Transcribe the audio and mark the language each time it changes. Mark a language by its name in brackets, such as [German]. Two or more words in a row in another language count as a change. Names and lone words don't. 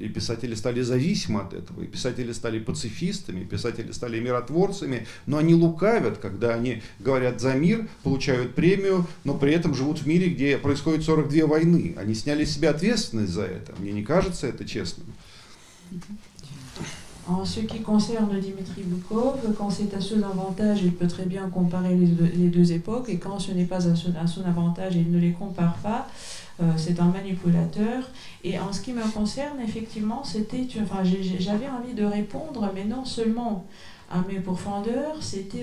[Russian] И писатели стали зависимы от этого. И писатели стали пацифистами, и писатели стали миротворцами. Но они лукавят, когда они говорят за мир, получают премию, но при этом живут в мире, где происходит 42 войны. Они сняли с себя ответственность за это. Мне не кажется это честным. [French] En ce qui concerne Dmitri Bykov, quand c'est à son avantage, il peut très bien comparer les deux époques, et quand ce n'est pas à son avantage, il ne les compare pas. C'est un manipulateur. Et en ce qui me concerne, effectivement, j'avais envie de répondre, mais non seulement à mes pourfendeurs, c'était